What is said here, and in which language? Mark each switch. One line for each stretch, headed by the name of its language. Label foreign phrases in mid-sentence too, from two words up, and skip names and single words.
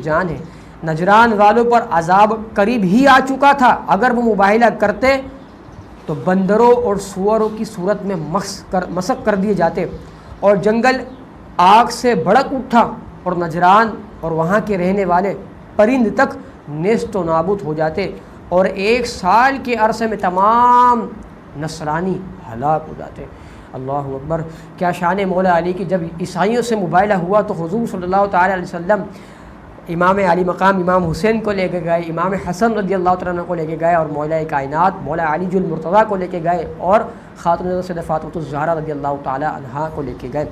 Urdu: جان ہے، نجران والوں پر عذاب قریب ہی آ چکا تھا، اگر وہ مباہلہ کرتے تو بندروں اور سوروں کی صورت میں مسخ کر دیے جاتے، اور جنگل آگ سے بھڑک اٹھا، اور نجران اور وہاں کے رہنے والے پرند تک نیست و نابود ہو جاتے، اور 1 سال کے عرصے میں تمام نصرانی ہلاک ہو جاتے۔
Arabic: اللہ اکبر،
Urdu: کیا شان مولا علی کی! جب عیسائیوں سے مباہلہ ہوا تو حضور
Arabic: صلی اللہ تعالیٰ علیہ وسلم
Urdu: امام علی مقام امام حسین کو لے کے گئے، امام حسن
Arabic: رضی اللہ تعالیٰ عنہ
Urdu: کو لے کے گئے، اور مولا کائنات مولا علی المرتضیٰ کو لے کے گئے، اور خاتون سیدہ فاطمہ الزہرا
Arabic: رضی اللہ تعالیٰ عنہا
Urdu: کو لے کے گئے۔